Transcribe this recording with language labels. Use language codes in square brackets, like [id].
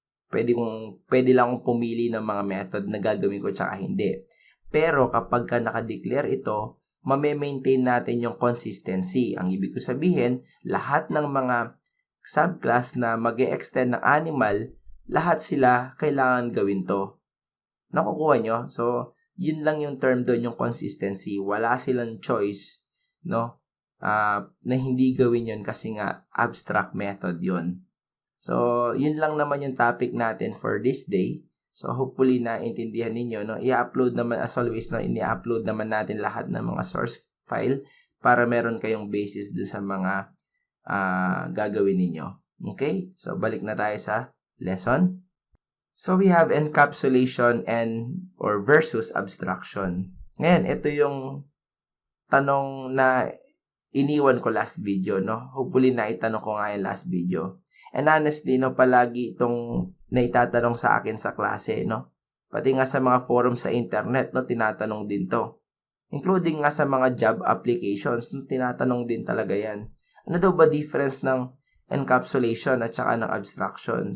[tl] Pwede lang akong pumili ng mga method na gagawin ko tsaka hindi. Pero kapag ka naka-declare ito, mame-maintain natin yung consistency. Ang ibig ko sabihin, lahat ng mga subclass na mag-e-extend ng animal, lahat sila kailangan gawin to. Nakukuha nyo? So, yun lang yung term doon, yung consistency. Wala silang choice, no? Na hindi gawin yun kasi nga abstract method yun. So, yun lang naman yung topic natin for this day. So, hopefully naintindihan ninyo, no? I-upload naman as always, no? I-upload naman natin lahat ng mga source file para meron kayong basis dun sa mga gagawin ninyo. Okay? So, balik na tayo sa lesson. [en] So, we have encapsulation or versus abstraction. [tl] Ngayon, ito yung tanong na iniwan ko last video, no? Hopefully, naitanong ko nga yung last video. And honestly, no, palagi itong naitatanong sa akin sa klase, no? Pati nga sa mga forum sa internet, no, tinatanong din to. Including nga sa mga job applications, no, tinatanong din talaga yan. Ano daw ba difference ng encapsulation at saka ng abstraction?